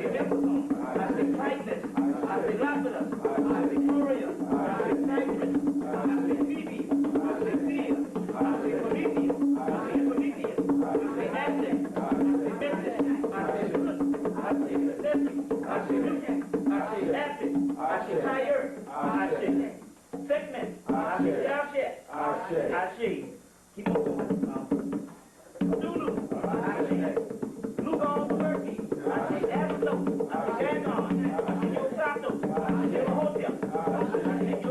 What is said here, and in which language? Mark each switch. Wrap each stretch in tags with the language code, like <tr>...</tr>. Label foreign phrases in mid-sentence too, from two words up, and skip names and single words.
<en>Neptune, Ashe, Titus, Ashe, Lapidus, Ashe, Victoria, Ashe, Cyprus, Ashe, Phoebe, Ashe, Thea, Ashe, Prometheus, Ashe, Prometheus, Ashe, Aztec, Ashe, Memphis, Ashe, Lut, Ashe, Nessie, Ashe, Lucan, Ashe, Apis, Ashe, Tyre, Ashe, Segment, Ashe, Yashet, Ashe, keep on going. Zulu, Ashe, Lugon, Turkey, Ashe, Abydos, Ashe, Dagon, Ashe, Yosato, Ashe, Yehotia, Ashe,</en>